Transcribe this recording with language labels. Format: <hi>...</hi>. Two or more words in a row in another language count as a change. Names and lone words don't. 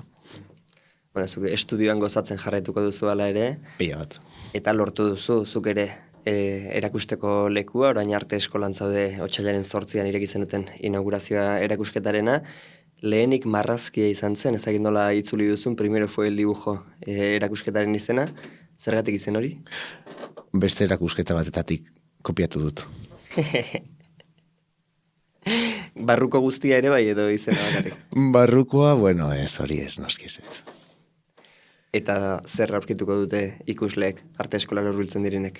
<eu>Bueno, zuk estudioan gozatzen jarraituko duzu ala ere. Pila bat. Eta lortu duzu, zuk ere erakusteko lekua, orain arte eskolan zaude otsailaren 8an ireki zenuten inaugurazioa erakusketarena. Lehenik marrazkia izan zen, ezagik nola itzuli duzun,</eu> <es>primero fue el dibujo</es> <eu>erakusketaren izena. Zergatik izen hori? Beste erakusketa batetatik kopiatu dut. Barruko guztia ere bai edo izena bakarrik? Barrukoa, bueno, ez hori ez, noski ez. Eta zer aurkituko dute ikusleek, arte eskolara hurbiltzen direnek?</eu>